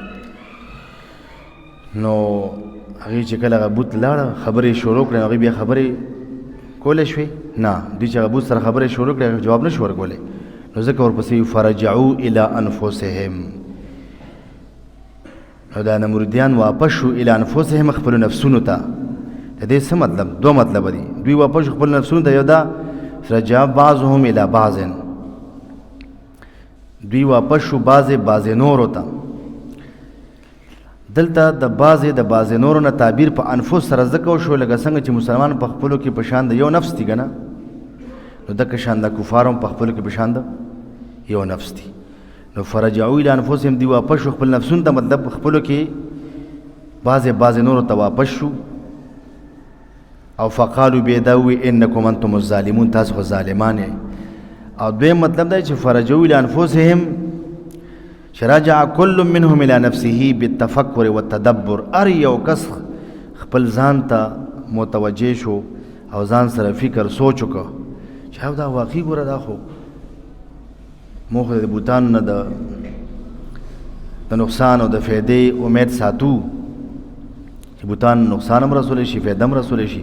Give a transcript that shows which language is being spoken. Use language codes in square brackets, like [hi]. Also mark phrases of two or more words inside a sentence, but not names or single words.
[ps] نو هغې چې کله هغه بوت لاړه خبرې شروع کړې هغې بیا خبرې کولی شوې نه دوی چې هغه بوت سره خبرې شروع کړې جواب نه شو ورکولی نو ځکه ورپسې [ar] فرجعوا الى انفسهم [ps] نو دا نمرودیان واپس شو [ar] الى انفسهم [ps] خپلو نفسونو ته. د دې څه مطلب دوه مطلبه دي. دوی واپس شو خپلو نفسونو ته یو دا [ar] رجع بعضهم الى بعض [ps] دوی واپس شو بعضې نورو ته. دلته د بعضې نورو نه تعبیر په انفس سره ځکه وشو لکه څنګه چې مسلمان په خپلو کې په شان د یو نفس دي که نه نو دکه شان د کفار هم په خپلو کې په شان د یو نفس دي. نو [ar] فرجعوا الى انفسهم [ps] دی واپس شو خپل نفسونو ته مطلب خپلو کې بعضې نورو ته واپس شو او فقالوا بیا دا ووی [ar] انکم انتم الظالمون [ps] تاسو خو ظالمان یې. او دویم مطلب دی چې [ar] فرجعوا الى انفسهم [ps] چې [ar] رجع کل منهم الى نفسه بالتفکر والتدبر [ps] هر یو کس خپل ځان ته متوجه شو او ځان سره فکر سوچ وکړه چې دا واقعي ګوره دا خو موږ د بوتانو نه د نقصان او د فایدې امید ساتو چې بوتان نقصان هم رسولی شي فایده هم رسولی شي.